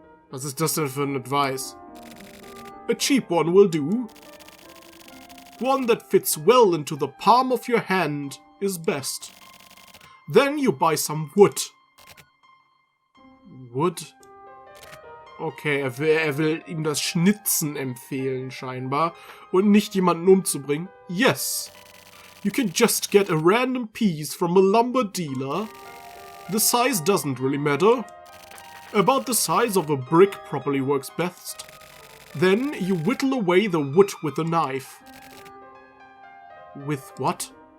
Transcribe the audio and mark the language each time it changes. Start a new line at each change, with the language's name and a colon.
German: Was ist das denn für ein Advice?
English: A cheap one will do. One that fits well into the palm of your hand is best. Then you buy some wood. Wood?
German: Okay, er will ihm das Schnitzen empfehlen, scheinbar. Und nicht jemanden umzubringen.
English: Yes. You can just get a random piece from a lumber dealer. The size doesn't really matter. About the size of a brick probably works best. Then you whittle away the wood with a knife. With what?